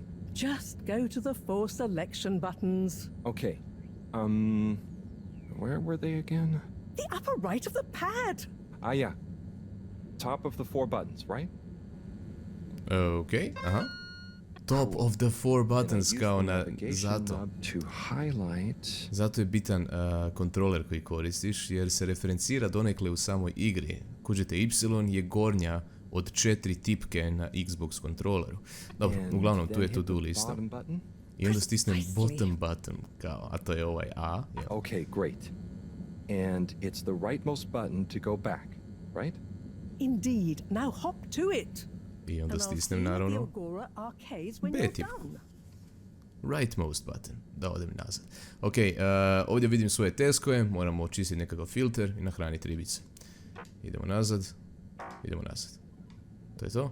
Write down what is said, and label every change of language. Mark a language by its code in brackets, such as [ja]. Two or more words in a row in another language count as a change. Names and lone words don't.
[en] Just go to the 4 selection buttons. Okay. Where were they again? The upper right of the pad. Yeah. Top of the 4 buttons, right? Okay, aha. Top of the 4 buttons, [hr] kao na zato. Zato je bitan kontroler koji koristiš, jer se referencira donekle u samoj igri. Kužite, Y je gornja od 4 tipke na Xbox kontroleru. Dobro, uglavnom tu je to-do lista. I onda stisnem [en] bottom button, [hr] kao, a to je ovaj A. [en] Okay, great. And it's the rightmost button to go back, right? Indeed. Now hop to it. [hr] I onda stisnem naravno B tip. [en] Rightmost button. [hr] Da odem nazad. Ok, ovdje vidim svoje teskove, moramo očistiti nekakav filter i nahraniti ribice. Idemo nazad. To je to.